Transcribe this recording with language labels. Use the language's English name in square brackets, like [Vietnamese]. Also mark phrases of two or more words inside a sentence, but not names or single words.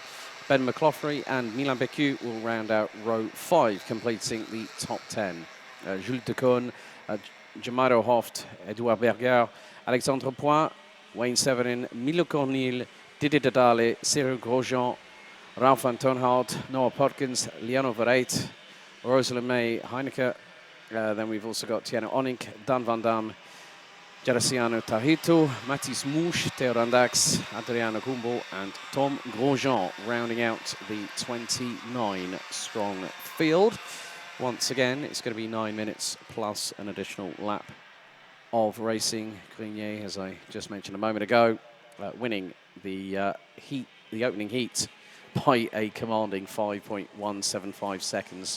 [English] Ben McLaughlin and Milan Beccu will round out row 5, completing the top 10. Jules Decaune, Jamaro Hoft, Edouard Berger, Alexandre Point, Wayne Severin, Milo Cornil, Didier Dedale, Cyril Grosjean, Ralph Antonhout, Noah Podkins, Liano Verreit, Rosalind May, Heineke. Then we've also got Tiana Onink, Dan Van Dam, Gerasiano Tahito, Mathis Mouche, Theo Randax, Adriano Kumbo, and Tom Grosjean rounding out the 29-strong field. Once again, it's going to be 9 minutes plus an additional lap of racing. Grenier, as I just mentioned a moment ago, winning the opening heat by a commanding 5.175 seconds.